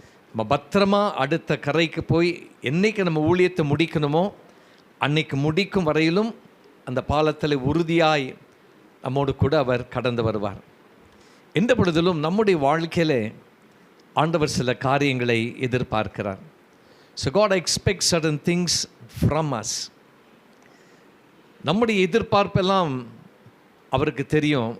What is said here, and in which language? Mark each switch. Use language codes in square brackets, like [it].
[ta] நம்ம பத்திரமா அடுத்த கரைக்கு போய் என்னைக்கு நம்ம ஊழியத்தை முடிக்கணுமோ அன்னைக்கு முடிக்கும் வரையிலும் அந்த பாலத்தில் உறுதியாய் நம்மோடு கூட அவர் கடந்து வருவார். எந்த பொழுதிலும் நம்முடைய வாழ்க்கையிலே ஆண்டவர் சில காரியங்களை எதிர்பார்க்கிறார். [en] So God expects certain things from us. [ta] நம்முடைய எதிர்பார்ப்பெல்லாம் அவருக்கு தெரியும்.